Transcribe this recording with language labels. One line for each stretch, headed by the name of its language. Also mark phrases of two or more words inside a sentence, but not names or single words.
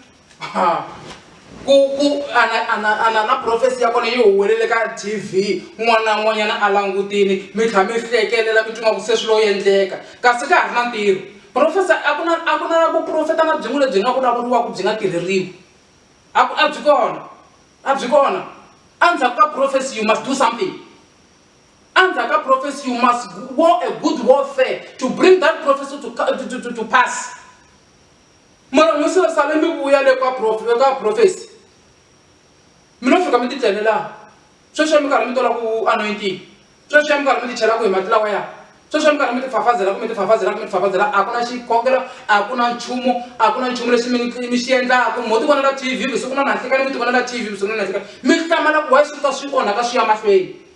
Tsonga: ana na prophecy ya kona yi huwelele ka TV n'wana na n'wanyana a langutini mi tlha mi hlekelela mi twa ku se swilo endleka kasi ka ha ri na ntirho prophecy a ku na vuprofeta na byin'we lebyi nga vulavuriwaka byi nga tirheriwi a byi kona endzhaku ka prophecy
English: you must do something
Tsonga: endzhaku ka prophecy
English: you must war a good warfare to bring that prophecy to pass
Tsonga: mara musi va sale mi vuya le ka prophecy mina fika mi titlelela sweswi mi karhi mi tola ku anointing sweswi mi karhi mi tichela ku hi mati lawa ya sweswi mi karhi mi tifafazela a ku na xikhongelo a ku na nchumu lexi mi xi endlaka mo ti vonela TV vusiku na nanhlekani mi ti vonela TV vusiku na nanhlekani mi hlamala ku why swi ka swi onhaka swi ya mahlweni